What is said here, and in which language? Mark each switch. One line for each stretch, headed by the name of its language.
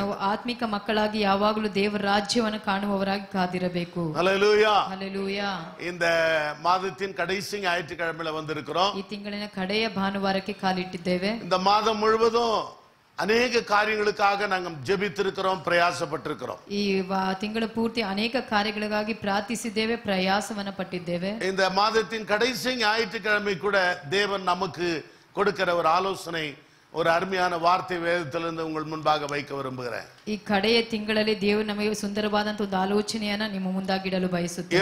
Kannada: ನಾವು ಆತ್ಮಿಕ ಮಕ್ಕಳಾಗಿ ಯಾವಾಗಲೂ ದೇವರ ರಾಜ್ಯವನ್ನು ಕಾಣುವವರಾಗಿ ಕಾದಿರಬೇಕು.
Tamil: ஹல்லேலூயா.
Kannada: ಹಲ್ಲೇಲೂಯಾ.
Tamil: இந்த மாதத்தின் கடைசி ஞாயிற்றுக்கிழமையில வந்திருக்கிறோம்.
Kannada: ಈ ತಿಂಗಳಿನ ಕಡೆಯ ಭಾನುವಾರಕ್ಕೆ ಕಾಲಿಟ್ಟಿದ್ದೇವೆ.
Tamil: இந்த மாதம் முழுவதும் ಅನೇಕ ಕಾರ್ಯங்களுக்காக நாங்கள் ஜெபித்திருக்கிறோம், பிரயாசப்பட்டிருக்கிறோம்.
Kannada: ಈ ತಿಂಗಳ ಪೂರ್ತಿ ಅನೇಕ ಕಾರ್ಯಗಳಿಗಾಗಿ ಪ್ರಾರ್ಥಿಸಿದ್ದೇವೆ, ಪ್ರಯಾಸವನ್ನ ಪಟ್ಟಿದ್ದೇವೆ.
Tamil: இந்த மாதத்தின் கடைசி ஞாயிற்றுக்கிழமை கூட தேவன் நமக்கு கொடுக்கிற ஒரு ஆலோசனை, ஒரு அருமையான வார்த்தை வேதத்திலிருந்து உங்கள் முன்பாக வைக்க விரும்புகிறேன்.
Kannada: ಈ ಕಡೆಯ ತಿಂಗಳಲ್ಲಿ ದೇವರು ನಮಗೆ ಸುಂದರವಾದಂತ ಒಂದು ಆಲೋಚನೆಯನ್ನ ನಿಮ್ಮ ಮುಂದಾಗಿಡಲು ಬಯಸುತ್ತೇನೆ.